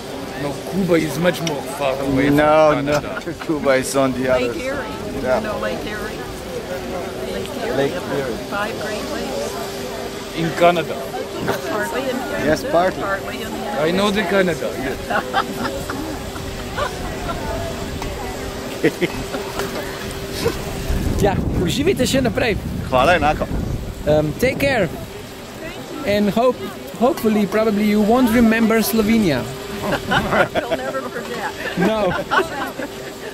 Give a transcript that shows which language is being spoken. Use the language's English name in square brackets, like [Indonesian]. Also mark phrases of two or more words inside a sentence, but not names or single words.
[English] No, Cuba is much more far away from No, Canada. Cuba is on the other Lake Erie. Yeah. You know Lake Erie? Lake Erie. Lake Up there, Erie. 5 Great Lakes. In Canada. Partly in Canada. Yes, partly. Partly in the United I know the Canada, yes. [Slovenian] Ja, uživite še naprej. Hvala, enako. [English] Take care. And hopefully, probably you won't remember Slovenia. You'll never forget. No.